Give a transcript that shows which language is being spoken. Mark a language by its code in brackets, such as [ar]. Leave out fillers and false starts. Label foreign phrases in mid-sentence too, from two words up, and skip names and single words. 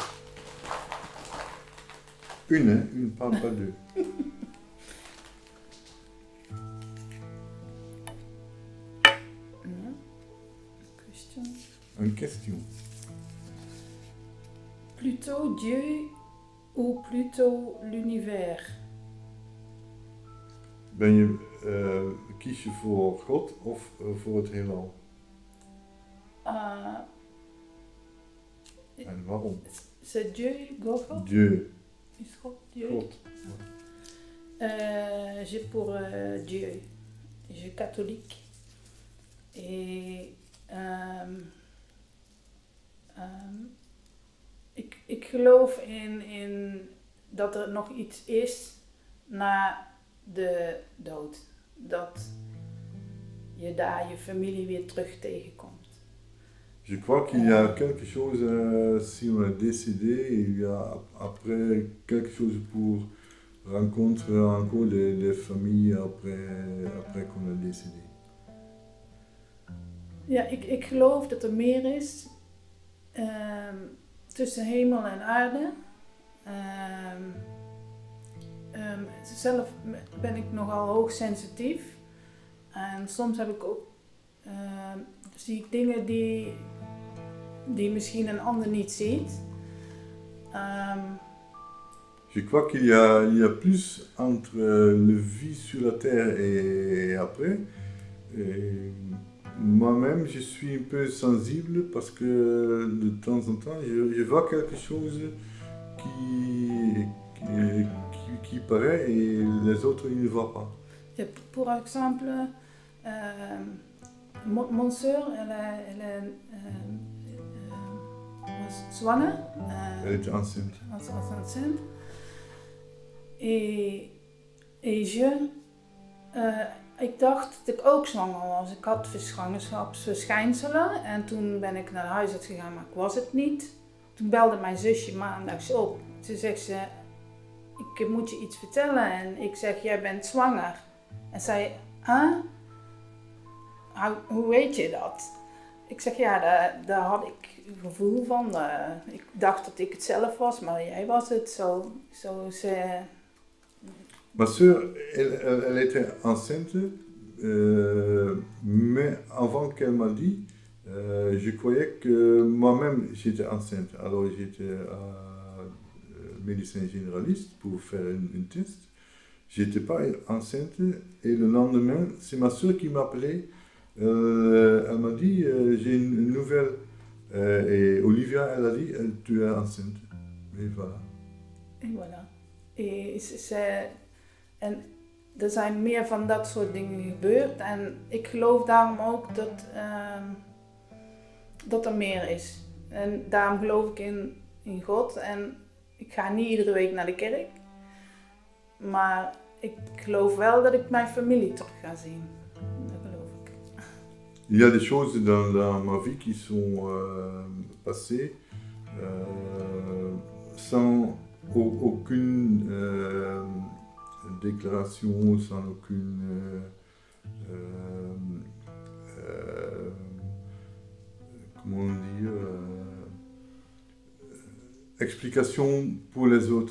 [fr] Une, hein? Une, pas deux. Question. Une question. Plutôt Dieu ou plutôt l'univers? [nl] Kies je voor God of voor het heelal? En waarom? [fr] C'est Dieu, God? Dieu. [nl] Is God Dieu? God. [fr] J'ai pour Dieu. Je suis catholique. [nl] Et ik geloof in dat er nog iets is na de dood. Dat je daar je familie weer terug tegenkomt. [fr] Je crois qu'il y a quelque chose, si on est décédé, il y a après quelque chose pour rencontrer encore les familles après qu'on est décédé. [nl] Ja, ik geloof dat er meer is tussen hemel en aarde. Zelf ben ik nogal hoogsensitief. En soms heb ik ook, zie ik dingen die misschien een ander niet ziet. [fr] Je crois qu'il y a plus entre le vie sur la terre et après. Et moi-même, je suis un peu sensible parce que de temps en temps, je vois quelque chose qui paraît et les autres, ils ne voient pas. Ja, pour exemple, mon soeur, elle [nl] was zwanger. [fr] Elle était enceinte. Was enceinte. [nl] Ik dacht dat ik ook zwanger was. Ik had zwangerschapsverschijnselen en toen ben ik naar de huisarts gegaan, maar ik was het niet. Toen belde mijn zusje maandags op. Toen zegt ze, ik moet je iets vertellen. En ik zeg, jij bent zwanger. En zij, hoe weet je dat? Ik zeg, ja, daar had ik een gevoel van. Ik dacht dat ik het zelf was, maar jij was het. Zo ze... [fr] Ma sœur, elle était enceinte, mais avant qu'elle m'a dit, je croyais que moi-même j'étais enceinte. Alors j'étais médecin généraliste pour faire une test. J'étais pas enceinte et le lendemain, c'est ma sœur qui m'a appelé. Elle m'a dit, j'ai une nouvelle. Et Olivia, elle a dit, tu es enceinte. Et voilà. [nl] En voilà. En er zijn meer van dat soort dingen gebeurd. En ik geloof daarom ook dat er meer is. En daarom geloof ik in God. En ik ga niet iedere week naar de kerk. Maar ik geloof wel dat ik mijn familie terug ga zien. Dat geloof ik. [fr] Il y a des choses dans ma vie qui sont passées sans aucune déclaration, sans aucune comment dire explication pour les autres.